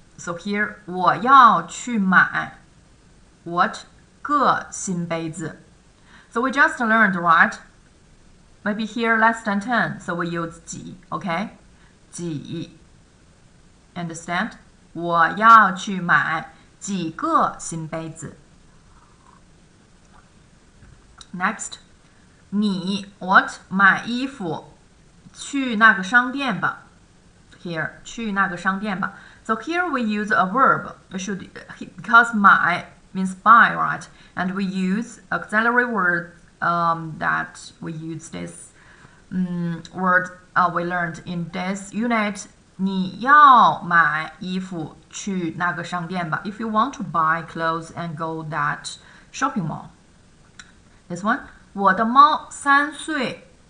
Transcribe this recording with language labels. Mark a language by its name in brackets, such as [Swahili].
[English] So here, [Chinese] 我要去买 what 个新杯子. [English] So we just learned, right? Maybe here less than 10, so we use 几, okay? [Chinese] 几 [English] Understand? [Chinese] 我要去买几个新杯子. [English] Next, [Chinese] 你 what 买衣服去那个商店吧. [English] Here, [Chinese] 去那个商店吧. [English] So here we use a verb. We should, because 买 means buy, right? And we use auxiliary word that we use this word we learned in this unit. [Chinese] 你要买衣服去那个商店吧. [English] If you want to buy clothes and go that shopping mall. This one, [Chinese] 我的猫3岁.